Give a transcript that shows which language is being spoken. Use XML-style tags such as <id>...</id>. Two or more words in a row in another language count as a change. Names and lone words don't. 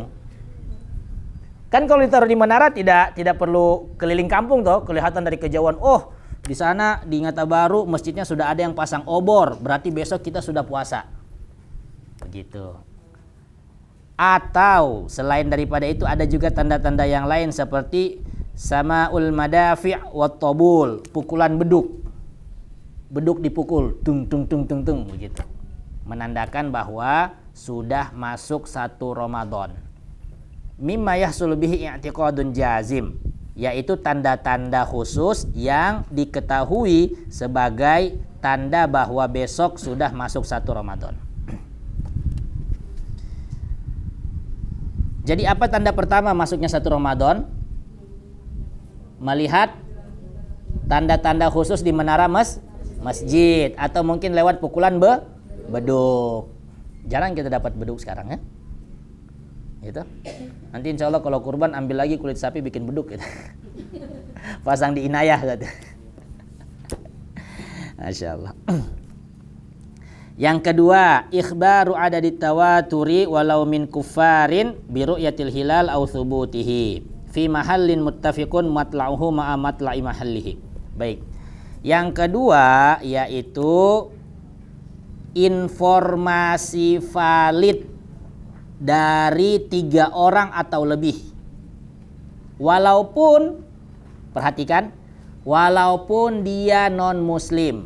<id>Kan kalau ditaruh di menara tidak perlu keliling kampung toh, kelihatan dari kejauhan. Oh, di sana di Ngata Baru masjidnya sudah ada yang pasang obor, berarti besok kita sudah puasa. Begitu. Atau selain daripada itu ada juga tanda-tanda yang lain seperti</id> <ar>سماع المدافع والطبول,</ar> <id>pukulan beduk. Beduk dipukul, tung tung tung tung tung begitu. Menandakan bahwa sudah masuk 1 Ramadan.</id> <ar>مما يحصل به اعتقاد جازم,</ar> <id>yaitu tanda-tanda khusus yang diketahui sebagai tanda bahwa besok sudah masuk 1 Ramadan. Jadi apa tanda pertama masuknya satu Ramadan? Melihat tanda-tanda khusus di menara masjid, atau mungkin lewat pukulan beduk. Jarang kita dapat beduk sekarang ya. Gitu. Nanti</id> <ar>إن شاء الله</ar> <id>kalau kurban ambil lagi kulit sapi bikin beduk gitu. Pasang di inayah gitu.</id> <ar>ما شاء الله.</ar> <id>Yang kedua,</id> <ar>إخبار عدد التواتر ولو من كفار برؤية الهلال أو ثبوته في محل متفق مطلعه مع مطلع محله.</ar> <id>Baik. Yang kedua yaitu informasi valid dari 3 orang atau lebih. Walaupun, perhatikan, walaupun dia non muslim.</id>